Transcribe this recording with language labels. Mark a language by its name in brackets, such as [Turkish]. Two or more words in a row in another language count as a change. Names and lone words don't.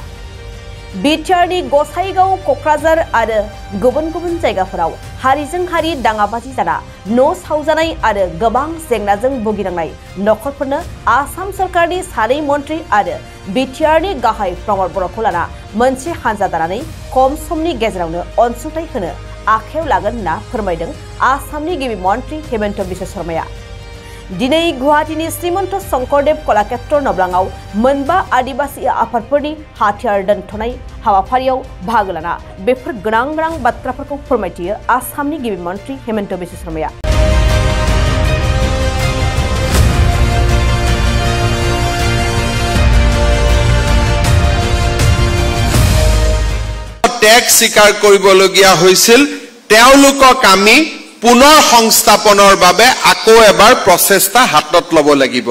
[Bodo] बिटिआरनि गसाइगाव, क'क्राझार आरो गुबुन गुबुन जायगाफोराव हारिजों हारि दाङाबाजि जाना न' सावजानाय आरो गोबां जेंनाजों भुगिनांनाय नखरफोरनो आसाम सरकारनि सानै मन्त्रि आरो बिटिआरनि गाहाय प्रमद बर'खौ लाना मोनसे हानजा दानानै खम समनि गेजेरावनो अनसुंथाइ होनो आखायाव लागोन होनना फोरमायदों आसामनि गिबि मन्त्रि हेमन्त बिश्व शर्माया। दिनै गुवाहाटीनि श्रीमन्त शंकरदेव कलाक्षेत्र नब्लाङाव मोनबा आदिबासी आफादफोरनि हाथियार दोनथ'नाय हाबाफारियाव बाहागो लाना बेफोर गोनां गोनां बाथ्राफोरखौ फोरमायथियो आसामनि गिबि मन्त्रि हेमन्त बिश्व शर्माया। [Assamese] ত্যাগ স্বীকাৰ কৰিবলগীয়া হৈছিল, তেওঁলোকক আমি পুনৰ সংস্থাপনৰ বাবে আকৌ এবাৰ প্ৰচেষ্টা হাতত ল'ব লাগিব।